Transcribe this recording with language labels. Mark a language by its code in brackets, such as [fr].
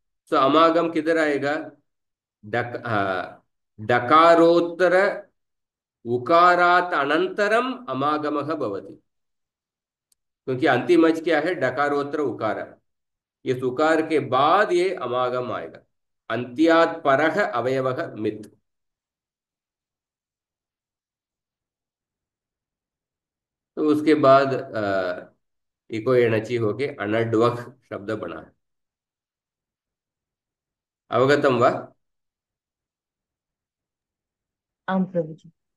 [hi] तो अमागम किधर आएगा? [sa] डकारोत्तर उकारात अनंतरम अमागमः भवति। [hi] क्योंकि अंतिम अच क्या है? डकारोत्तर उकार। इस उकार के बाद ये अमागम आएगा। [sa] अंत्यात् परः अवयवः मित्। [hi] तो उसके बाद इको एणचि होके अनड्वख शब्द बना है। [sa] अवगतम वा? [hi] आम प्रभु जी।